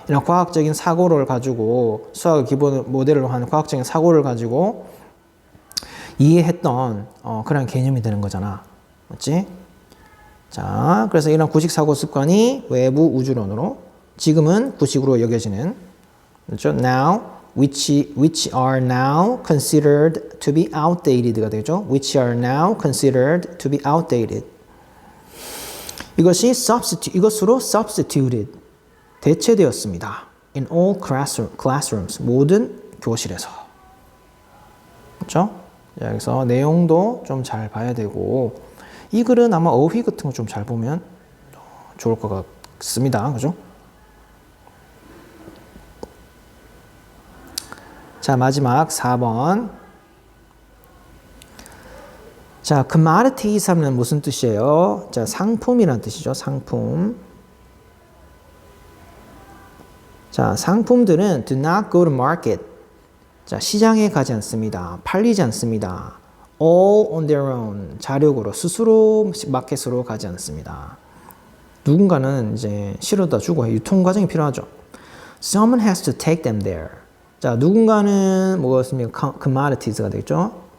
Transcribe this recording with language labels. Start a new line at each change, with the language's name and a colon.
Korean: 이런 과학적인 사고를 가지고 수학을 기본 모델로 한 과학적인 사고를 가지고 이해했던 그런 개념이 되는 거잖아. 맞지? 자, 그래서 이런 구식 사고 습관이 외부 우주론으로 지금은 구식으로 여겨지는, 그렇죠?
English: Now, which are now considered to be outdated가 되죠. Which are now considered to be outdated.
Korean: 이것으로 substituted, 대체되었습니다.
English: In all classrooms,
Korean: 모든 교실에서. 그렇죠? 여기서 내용도 좀 잘 봐야 되고, 이 글은 아마 어휘 같은 거 좀 잘 보면 좋을 것 같습니다. 그죠? 자, 마지막 4번. 자, commodities 하면 무슨 뜻이에요? 자, 상품이란 뜻이죠. 상품. 자, 상품들은
English: do not go to market.
Korean: 자, 시장에 가지 않습니다. 팔리지 않습니다.
English: all on their own.
Korean: 자력으로, 스스로 마켓으로 가지 않습니다. 누군가는 이제 실어다 주고 유통 과정이 필요하죠.
English: Someone has to take them there.
Korean: 자, 누군가는 뭐였습니까? commodities가 되겠죠.